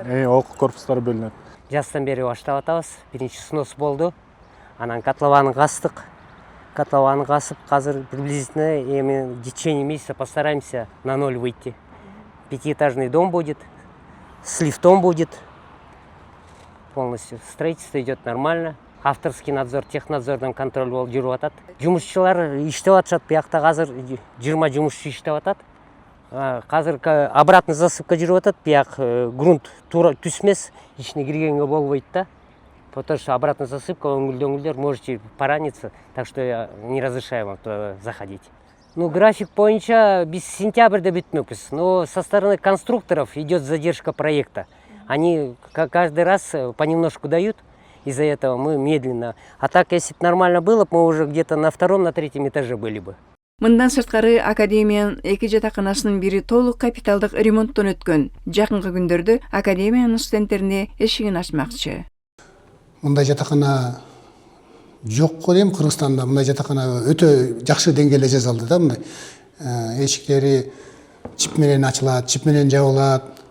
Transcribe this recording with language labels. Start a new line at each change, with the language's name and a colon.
Kyrgyz: Окуу корпустары бөлүнөт. Жастан бери баштап атабыз. Биринчи снос болду. Анан котлованы кастык. Котлованы касып, азыр
Russian: приблизительно эми в течение месяца постараемся на ноль выйти. 5-этажный дом будет, с лифтом будет. Полностью строительство идет нормально.
Kyrgyz: Авторский надзор, технадзордан контроль болуп жүрүп атат. Жумушчулар иштеп атышат, биякта азыр 20 жумушчу иштеп атат. Азыр
Russian: обратный засыпка
Kyrgyz: жүрүп атат, бияк грунт туура түзмес, ичине киргенге болбойт да.
Russian: Потому что обратная засыпка, өңгүлдөр можете пораниться, так что я не разрешаю вам туда заходить. Ну,
Kyrgyz: график боюнча биз сентябрьде бүтмөкпүз,
Russian: но со стороны конструкторов идет задержка проекта. Они каждый раз понемножку дают, из-за этого мы медленно. А так, если бы нормально было, мы уже где-то на 2-м, на 3-м этаже были бы.
Kyrgyz: Мындан сырткары академиянын эки жатаканасынын бири толук капиталдык ремонттон өткөн. Жакынкы күндөрдө академиянын студенттерине эшигин ачмакчы. Мындай жатакана жок го дейм Кыргызстанда. Мындай жатакана өтө жакшы деңгээлде жасалды да. Мындай эшиктери чип менен ачылат, чип менен жабылат.